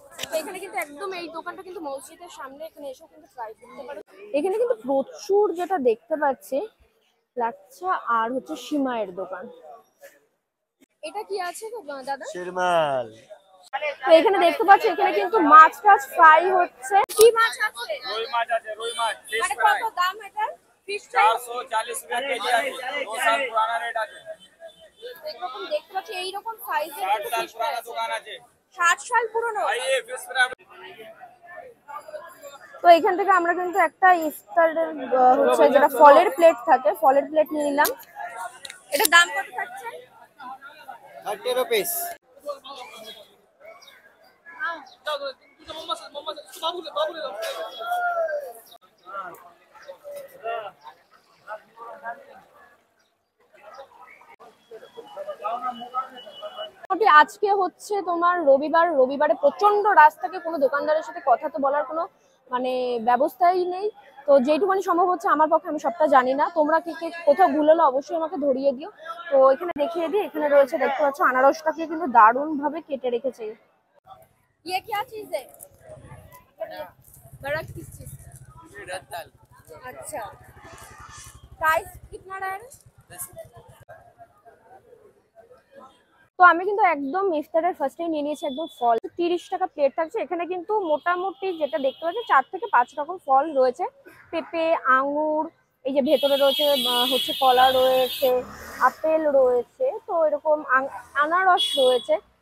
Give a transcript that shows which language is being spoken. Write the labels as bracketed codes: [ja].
[bn] তো এখানে কিন্তু একদম এই দোকানটা কিন্তু মসজিদের সামনে, এখানে এসেও কিন্তু ট্রাই করতে পারো। এখানে কিন্তু প্রচুর যেটা দেখতে পাচ্ছি লাচ্ছা আর হচ্ছে সিমাইয়ের দোকান। এটা কি আছে গো দাদা? শিরমাল। তো এখানে দেখতে পাচ্ছি এখানে কিন্তু মাছ টাছ ফ্রাই হচ্ছে। কি মাছ আছে? রুই মাছ আছে, রুই মাছ। মানে কত দাম এটা? ফিশ ফ্রাই [hi] 440 रुपए केजी [bn] আছে। [hi] 2 साल पुराना रेट আছে। [bn] এরকম দেখতে পাচ্ছি এইরকম সাইজের [hi] 60 साल पुराना दुकान [bn] আছে। 60 সাল পুরনো। [hi] आइए फिश फ्राई। [bn] তো এখান থেকে আমরা কিন্তু একটা ইফতারের হচ্ছে যেটা ফলের প্লেট থাকে, ফলের প্লেট নিয়ে নিলাম। এটা দাম কত থাকছে? [en] 30 rupees। [bn] আজকে হচ্ছে তোমার রবিবার। রবিবারে প্রচন্ড রাত থাকে, কোনো দোকানদারের সাথে কথা তো বলার কোনো মানে ব্যবস্থাই নেই। তো যেটুকুনি সম্ভব হচ্ছে আমার পক্ষে, আমি সবটা জানি না। তোমরা কে কে কোথাও ভুল হলে অবশ্যই আমাকে ধরিয়ে দিও। তো এখানে দেখিয়ে দিই, এখানে রয়েছে দেখতে পাচ্ছ আনারসটাকে কিন্তু দারুণ ভাবে কেটে রেখেছে। [hi] ये क्या चीज है? बड़ा किस चीज का? दाल। अच्छा, प्राइस कितना रहा है? [bn] তো আমি কিন্তু একদম ইফতারের ফার্স্টেই নিয়ে নিয়েছি একদম ফল। 30 টাকা প্লেট থাকছে। এখানে কিন্তু মোটামুটি যেটা দেখতে পাচ্ছি 4 থেকে 5 রকম ফল রয়েছে। পেঁপে, আঙ্গুর, এই যে ভেতরে রয়েছে হচ্ছে কলা রয়েছে, আপেল রয়েছে, তো এরকম আনারস রয়েছে।